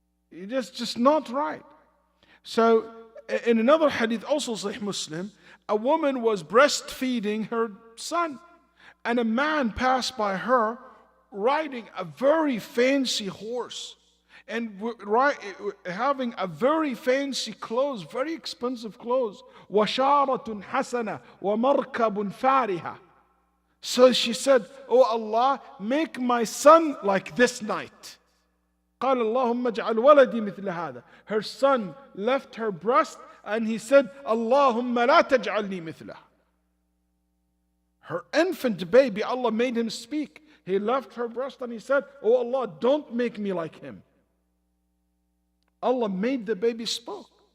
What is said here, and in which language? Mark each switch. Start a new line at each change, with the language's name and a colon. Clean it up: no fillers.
English: It's just not right. So, in another hadith, also Sahih Muslim, a woman was breastfeeding her son, and a man passed by her riding a very fancy horse. And having a very fancy clothes, very expensive clothes.
Arabic: وَشَارَةٌ حَسَنَةٌ وَمَرْكَبٌ فَارِهَةٌ.
English: So she said, oh Allah, make my son like this night.
Arabic: قال اللهم اجعل ولدي مثل هذا.
English: Her son left her breast and he said,
Arabic: اللهم لا تجعلني مثله.
English: Her infant baby, Allah made him speak. He left her breast and he said, oh Allah, don't make me like him. Allah made the baby spoke.